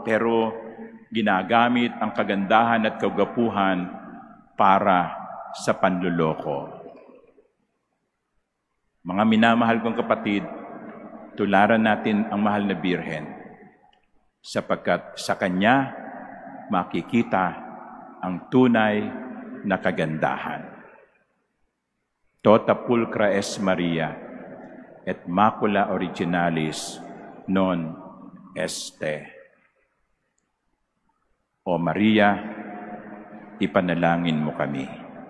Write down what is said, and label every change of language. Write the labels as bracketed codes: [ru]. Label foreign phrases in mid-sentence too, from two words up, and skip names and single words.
[tl] Pero ginagamit ang kagandahan at kagwapuhan para sa panluloko. Mga minamahal kong kapatid, tularan natin ang mahal na Birhen sapagkat sa Kanya makikita ang tunay na kagandahan. [la] Tota pulcra es Maria, et macula originalis non este. [tl] O Maria, ipanalangin mo kami.